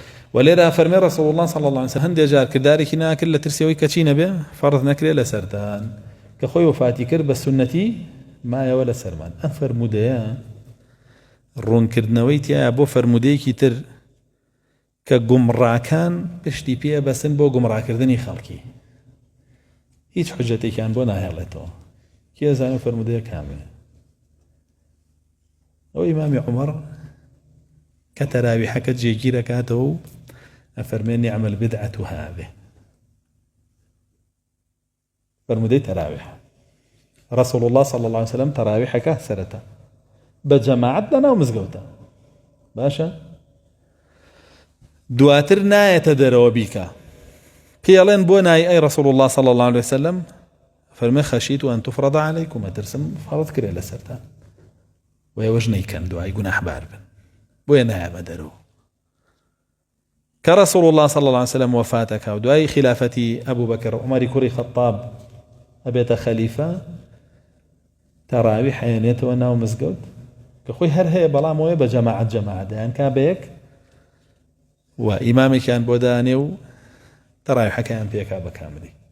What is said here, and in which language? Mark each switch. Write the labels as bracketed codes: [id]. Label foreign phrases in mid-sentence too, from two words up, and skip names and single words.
[ckb] ولێرا فەرمێ [ar] رسول الله صلى الله عليه وسلم [ckb] هەندێک جار کردارێکی ناکرد لە ترسیەوەی کەچی نەبێ فەرض نەکرێ لەسەرتان کە خۆی وفاتی کرد بە سنەتی مایەوە لەسەرمان. ئەم فەرمودەیە ڕوونکردنەوەی تایە بۆ فەرمودەیەکی تر کە گومڕاکان پشتی پێ بەسن بۆ گومڕاکردنی خەڵکی، هیچ حجەتێکیان بۆ ناهێڵێتەوە. کێ زانێ فەرمودەیە کاملە؟ ئەو ئیمامی عومەر کە تەراویحەکە جێگیر ئەکاتەوە و ئەفەرمێ [ar] نعم البدعة هذه، [ckb] فەرمودەی تەراویح. [ar] رسول الله صلى الله عليه وسلم [ckb] تەراویحەکە سەرەتا بە جەماعەت لەناو مزگەوتە، باشە دواتر نایەتە دەرەوە بیکە. پێڵێن بۆ نای ئەی [ar] رسول الله صلى الله عليه وسلم، [ckb] فەرمێ [ar] خەشیت و ئەن تفرض عليكم، [ckb] ئەترسم فەرض کرێ لەسەرتان و ئێوەش نەیکەن دوای گوناحبار بن، بۆیە نایەمە دەرەوە. کە [ar] رسول الله صلى الله عليه وسلم [ckb] وفاتەکە و دوای خلافەتی ئەبوو بەکر عومەری کوڕی خەتاب ئەبێتە خەلیفە، تەراویح هێنێتەوە ناو مزگەوت کە خۆی هەر هەیە بەڵام ئەوەیە بە جەماعەت جەماعەتیان کا بەیەک و ئیمامێکیان بۆ دانێ و تەراویحەکەیان پێکا بە کاملی.